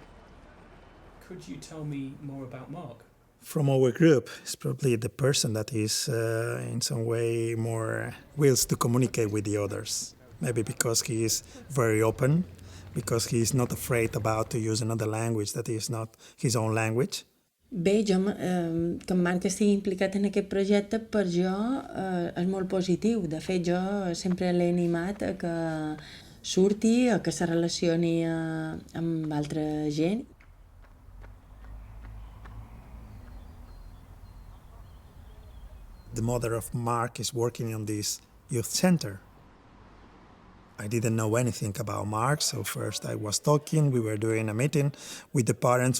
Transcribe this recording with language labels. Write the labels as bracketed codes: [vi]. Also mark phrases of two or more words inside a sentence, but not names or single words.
[en] Could you tell me more about Marc? From our group, it's probably the person that is in some way more wills to communicate with the others. Maybe because he is very open, because he is not afraid about to use another language that is not his own language. [ca] Bé, que en Marc estigui implicat en aquest projecte per jo és molt positiu. De fet, jo sempre l'he animat a que surti, a que se relacioni amb altra gent. [en] The mother of Marc is working on this youth center. I didn't know anything about Marc, so first I was talking, we were doing a meeting with the parents.